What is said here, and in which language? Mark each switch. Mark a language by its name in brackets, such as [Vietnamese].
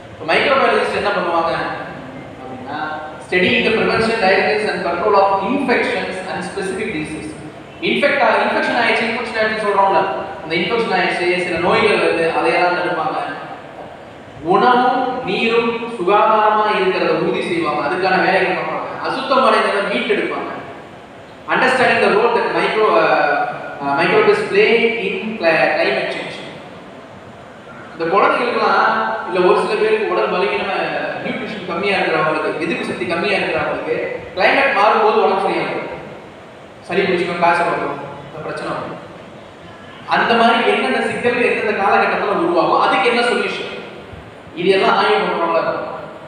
[Tamil] Microbiologist என்ன பண்ணுவாங்க அப்படின்னா [English] studying the prevention, diagnosis and control of infections and specific diseases. [Tamil] Infection ஆயிடுச்சு சொல்றோம்ல, அந்த இன்ஃபெக்ஷன் ஆயிடுச்சு சில நோய்கள் வருது, அதையெல்லாம் தடுப்பாங்க. உணவும் நீரும் சுகாதாரமா இருக்கிறத உறுதி செய்வாங்க, அதுக்கான வேலைகள் பண்ணுவாங்க. அசுத்தம் அடைந்ததை மீட்டெடுப்பாங்க. [English] Understanding the role that microbes play in climate change. [Tamil] இந்த குழந்தைகளுக்குலாம் இல்ல ஒரு சில பேருக்கு உடல் பலவீனமா நியூட்ரிஷன் கம்மியா இருக்கிறவங்களுக்கு, எதிர்ப்பு சக்தி கம்மியா இருக்கிறவங்களுக்கு கிளைமேட் மாறும்போது உடம்பு சரியாகும், சளி பிடிச்சிக்கும், காய்ச்சல் வரும், பிரச்சனை வரும். அந்த மாதிரி என்னென்ன சிக்கல்கள் எந்தெந்த காலகட்டத்தில் உருவாகும், அதுக்கு என்ன சொல்யூஷன், இது எல்லாம் ஆய்வு பண்றவங்களா இருக்கும்.